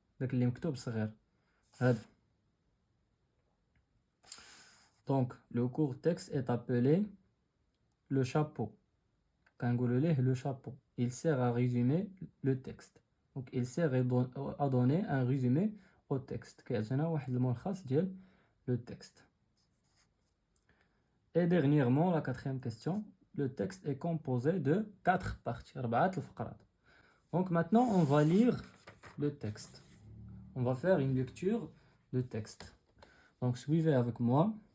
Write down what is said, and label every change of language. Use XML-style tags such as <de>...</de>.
<ar>داك اللي مكتوب صغير هذا.</ar> <fr>Donc le court texte est appelé le chapeau.</fr> <ar>كنقولوا ليه</ar> <fr>le chapeau. Il sert à résumer le texte. Donc il sert à donner un résumé au texte.</fr> <ar>كيعطينا واحد الملخص ديال le texte.</ar> <fr>Et dernièrement, la quatrième question, le texte est composé de 4 parties. 4 الفقرات. Donc maintenant, on va lire le texte. On va faire une lecture de texte. Donc suivez avec moi.</fr>